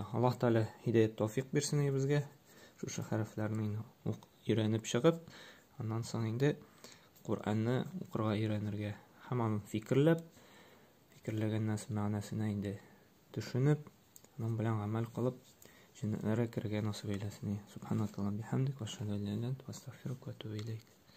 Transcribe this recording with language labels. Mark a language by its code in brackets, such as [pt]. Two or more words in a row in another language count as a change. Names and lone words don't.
[uz] Alloh taolo hidoyat tavfiq bersin bizga. Shu harflarni o'rganib chiqib, ondan so'ng endi Qur'onni o'qirga o'rganirga, hamon fikrlagan narsa ma'nosini endi tushunib, onun bilan amal qilib, jannatlarga kirgan nasib eylesin. [ar] سبحانك الله بحمدك وأشهد أن لا إله إلا أنت أستغفرك وأتوب إليك.